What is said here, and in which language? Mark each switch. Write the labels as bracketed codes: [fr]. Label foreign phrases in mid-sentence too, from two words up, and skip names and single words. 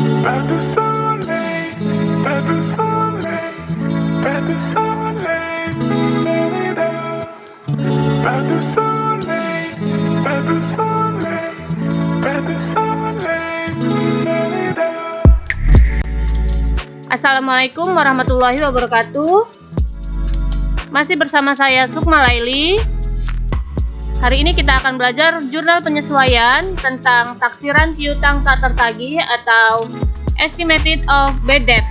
[fr] Pas de soleil, pas de soleil, pas de soleil, da-da-da. Pas de soleil, pas de soleil, pas de soleil, da-da-da. [ar] السلام عليكم ورحمة الله وبركاته. [id] Masih bersama saya Sukma Laili. Hari ini kita akan belajar jurnal penyesuaian tentang taksiran piutang tak tertagih atau [en] Estimated of Bad Debts.